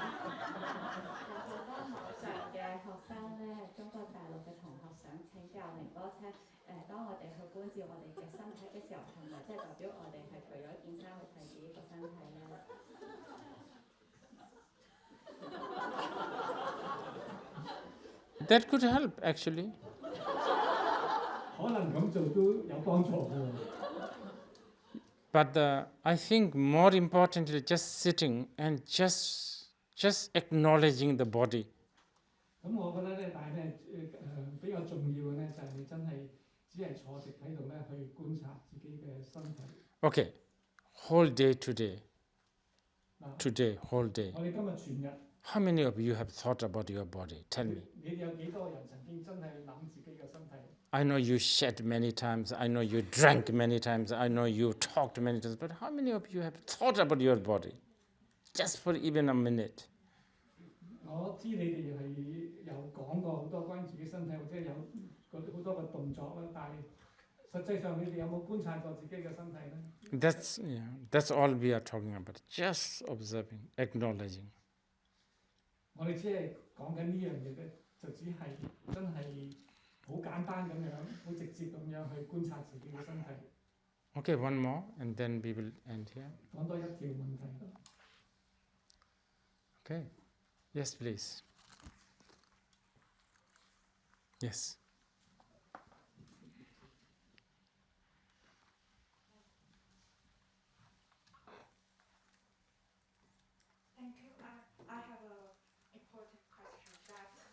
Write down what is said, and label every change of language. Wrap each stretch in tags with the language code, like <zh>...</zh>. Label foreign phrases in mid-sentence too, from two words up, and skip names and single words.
<yue>好多網上嘅學生咧，中國大陸嘅同學想請教寧波車，當我哋去觀照我哋嘅身體嘅時候，係咪即係代表我哋係除咗件衫去睇自己個身體咧？</yue> <en>That could help actually.</en> <yue>可能咁做都有幫助嘅。</yue> <en>But I think more importantly, just sitting and just acknowledging the body.</en> <yue>咁我覺得咧，但係咧比較重要嘅咧，就係你真係只係坐直喺度咧，去觀察自己嘅身體。</yue> <en>Okay, whole day today. Today, whole day.</en> <yue>我哋今日全日。</yue> <en>How many of you have thought about your body? Tell me.</en> <yue>你哋有幾多人曾經真係諗自己嘅身體？</yue> <en>I know you shed many times. I know you drank many times. I know you talked many times. But how many of you have thought about your body? Just for even a minute.</en> <yue>我知你哋係有講過好多關於自己身體，或者有好多個動作啦，但係實際上你哋有冇觀察過自己嘅身體咧？</yue> <en>That's all we are talking about. Just observing, acknowledging.</en> <yue>我哋只係講緊呢樣嘢咧，就只係真係好簡單咁樣，好直接咁樣去觀察自己嘅身體。</yue> <en>Okay, one more, and then we will end here.</en> <yue>講多一條問題。</yue> <en>Okay. Yes, please. Yes. Thank you. I have an important question that</en>